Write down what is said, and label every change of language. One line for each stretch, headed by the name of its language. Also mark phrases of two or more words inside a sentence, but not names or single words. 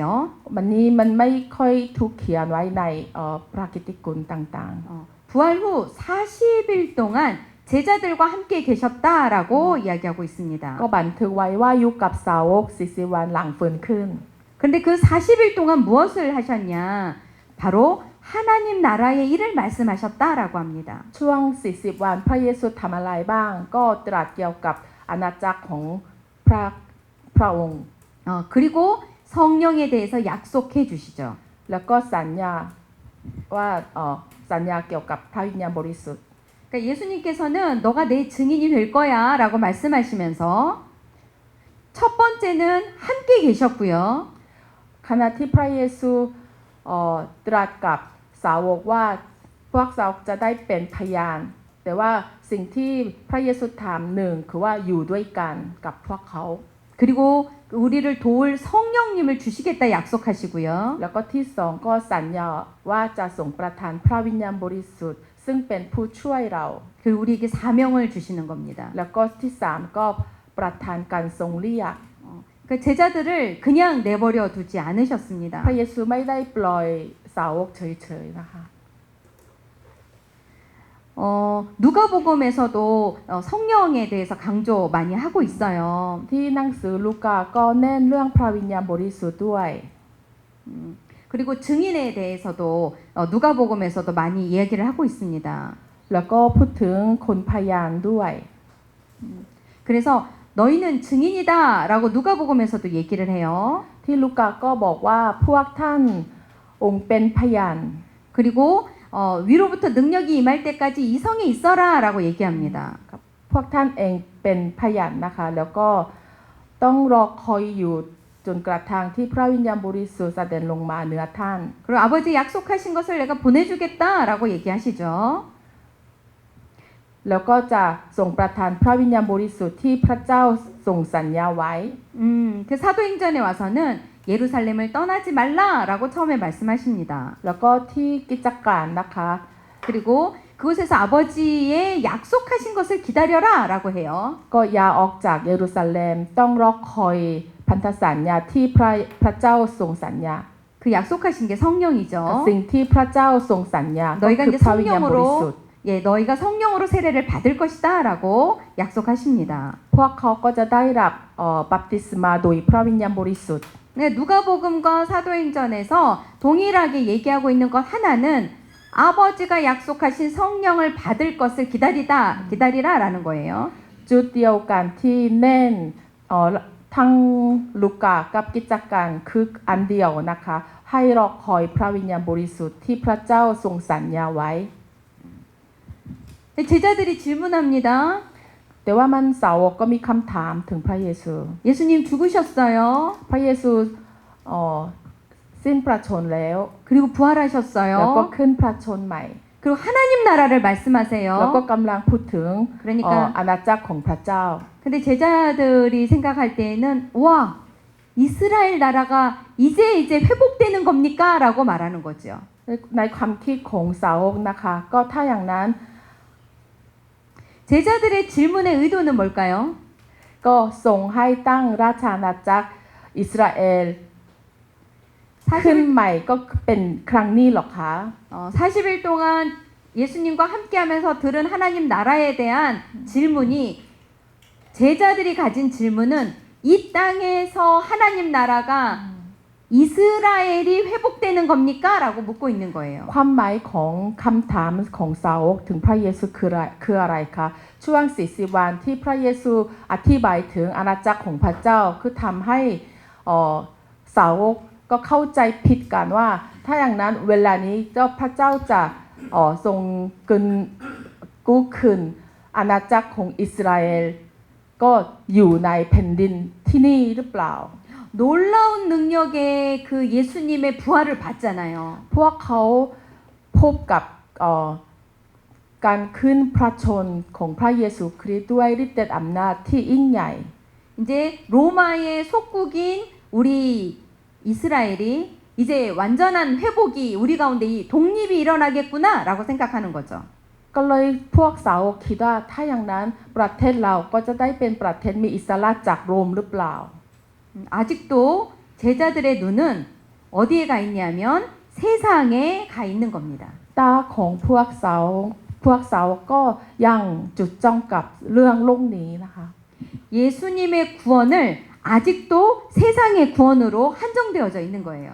Thai: วันนี้มันไม่ค่อยถูกเขียนไว้ในพระกิตติคุณต่าง
Korean: 부활 후 40일 동안 제자들과 함께 계셨다라고 이야기하고 있습니다.
Thai: ๆก็บันทึกไว้ว่าอยู่กับสาวก40วันหลังฟื้นขึ้น
Korean: 그런데 그 40일 동안 무엇을 하셨냐? 바로 하나님 나라의 일을 말씀하셨다라고 합니다.
Thai: ช่วง40วันพระเยซูทำอะไรบ้างก็ตรัสเกี่ยวกับอาณาจักรของพระองค์
Korean: 그리고 성령에 대해서 약속해 주시죠.
Thai: แล้วก็สัญญาว่าสัญญาเกี่ยวกับพระวิญญาณบริสุทธิ์
Korean: 그러니까 예수님께서는 너가 내 증인이 될 거야라고 말씀하시면서 첫 번째는 함께 계셨고요.
Thai: ขณะที่พระเยซูตรัสกับสาวกว่าพวกสาวกจะได้เป็นพยานแต่ว่าสิ่งที่พระเยซูถามหนึ่งคือว่าอยู่ด้วยกันกับพวกเขา
Korean: 그리고 우리를 도울 성령님을 주시겠다 약속하시고요.
Thai: แล้วก็ที่สองก็สัญญาว่าจะส่งประทานพระวิญญาณบริสุทธิ์ซึ่งเป็นผู้ช่วยเรา
Korean: 그리고 우리에게 사명을 주시는 겁니다.
Thai: แล้วก็ที่สามก็ประทานการทรงเรียก
Korean: 그 제자들을 그냥 내버려 두지 않으셨습니다.
Thai: พระเยซูไม่ได้ปล่อยสาวกเฉยๆนะคะ
Korean: 누가복음에서도 성령에 대해서 강조 많이 하고 있어요.
Thai: ที่หนังสือลูกาก็เน้นเรื่องพระวิญญาณบริสุทธิ์ด้วย
Korean: 그리고 증인에 대해서도 누가복음에서도 많이 이야기를 하고 있습니다.
Thai: แล้วก็พูดถึงคนพยานด้วย
Korean: 그래서 너희는 증인이다라고 누가복음에서도 얘기를 해요.
Thai: ที่ลูกาก็บอกว่าพวกท่านองค์เป็นพยาน
Korean: 그리고 위로부터 능력이 임할 때까지 이성에 있어라라고 얘기합니다.
Thai: พวกท่านเองเป็นพยานนะคะแล้วก็ต้องรอคอยอยู่จนกระทั่งที่พระวิญญาณบริสุทธิ์เสด็จลงมาเหนือท่าน
Korean: 그리고 아버지 약속하신 것을 내가 보내주겠다라고 얘기하시죠.
Thai: แล้วก็จะส่งประทานพระวิญญาณบริสุทธิ์ที่พระเจ้าทรงสัญญาไว้
Korean: 그 사도행전에 와서는 예루살렘을 떠나지 말라라고 처음에 말씀하십니다.
Thai: แล้วก็ที่กิจการนะคะ
Korean: 그리고 그곳에서 아버지의 약속하신 것을 기다려라라고 해요.
Thai: ก็อย่าออกจากเยรูซาเล็มต้องรอคอยพันธสัญญาที่พระเจ้าทรงสัญญา
Korean: 그 약속하신 게 성령이죠.
Thai: สิ่งที่พระเจ้าทรงสัญญาก็
Korean: 너희가
Thai: คือ
Korean: 이제
Thai: พระวิญญาณบริสุทธิ์
Korean: 성령으로 너희가 성령으로 세례를 받을 것이다라고 약속하십니다.
Thai: พวกเขาก็จะได้รับบัพติศมาโดยพระวิญญาณบริสุทธิ์
Korean: 네, 누가복음과 사도행전에서 동일하게 얘기하고 있는 것 하나는 아버지가 약속하신 성령을 받을 것을 기다리라라는 거예요.
Thai: จุดเดียวกันที่เน้นทั้งลูกากับกิจการคืออันเดียวนะคะให้รอคอยพระวิญญาณบริสุทธิ์ที่พระเจ้าทรงสัญญาไว้
Korean: 제자들이 질문합니다.
Thai: แต่ว่ามันสาวกก็มีคำถามถึงพระเยซู
Korean: 예수님 죽으셨어요.
Thai: พระเยซูสิ้นพระชนม์แล้ว
Korean: 그리고
Thai: แล้วก็
Korean: 부활하셨어요.
Thai: ขึ้นพระชนม์ใหม่
Korean: 그리고 하나님 나라를
Thai: แล้วก็
Korean: 말씀하세요.
Thai: กำลังพูดถึง
Korean: 그러니까
Thai: อาณาจักรของพระเจ้า
Korean: 근데 제자들이 생각할 때에는 와 이스라엘 나라가 이제 회복되는 겁니까? 라고 말하는 거죠.
Thai: ในความคิดของสาวกนะคะก็ถ้าอย่างนั้น
Korean: 제자들의 질문의 의도는 뭘까요?
Thai: ก็ส่งให้ตั้งราชอาณาจักรอิสราเอลขึ้น
Korean: 40일,
Thai: ใหม่ก็เป็นครั้งนี้หรอคะ
Korean: 40일 동안 예수님과 함께하면서 들은 하나님 나라에 대한 질문이 제자들이 가진 질문은 이 땅에서 하나님 나라가 이스라엘이 회복되는 겁니까? 라고 묻고 있는 거예요.
Thai: ความหมายของคำถามของสาวกถึงพระเยซูคืออะไรคะช่วง40วันที่พระเยซูอธิบายถึงอาณาจักรของพระเจ้าคือทำให้สาวกก็เข้าใจผิดกันว่าถ้าอย่างนั้นเวลานี้เจ้าพระเจ้าจะทรงกู้คืนอาณาจักรของอิสราเอลก็อยู่ในแผ่นดินที่นี่หรือเปล่า
Korean: 놀라운 능력의 그 예수님의 부활을 봤잖아요.
Thai: พวกเขาพบกับการขึ้นพระชนม์ของพระเยซูคริสต์ด้วยฤทธิ์เดชอำนาจที่ยิ่งใหญ่
Korean: 이제 로마의 속국인 우리 이스라엘이 이제 완전한 회복이 우리 가운데 이 독립이 일어나겠구나라고 생각하는 거죠.
Thai: ก็เลยพวกสาวกคิดว่าถ้าอย่างนั้นประเทศเราก็จะได้เป็นประเทศมีอิสระจากโรมหรือเปล่า
Korean: 아직도 제자들의 눈은 어디에 가 있냐면 세상에 가 있는 겁니다.
Thai: ตาของพวกสาวกก็ยังจุดจ้องกับเรื่องโลกนี้นะคะ
Korean: 예수님의 구원을 아직도 세상의 구원으로 한정되어져 있는 거예요.